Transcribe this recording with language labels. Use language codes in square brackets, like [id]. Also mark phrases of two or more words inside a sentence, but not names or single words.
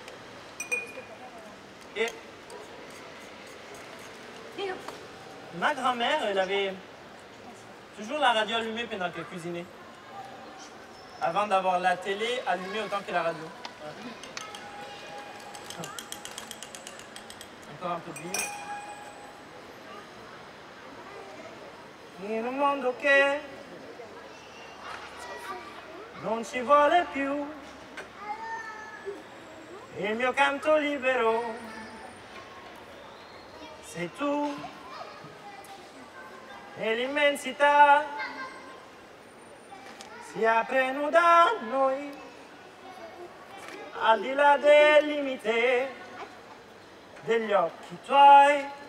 [fr] Et ma grand-mère, elle avait toujours la radio allumée pendant qu'elle cuisinait. Avant d'avoir la télé allumée autant que la radio. Encore un peu d'huile. [it] In un mondo che non ci vuole più il mio canto libero sei tu e l'immensità si aprono da noi al di là del limite degli occhi tuoi.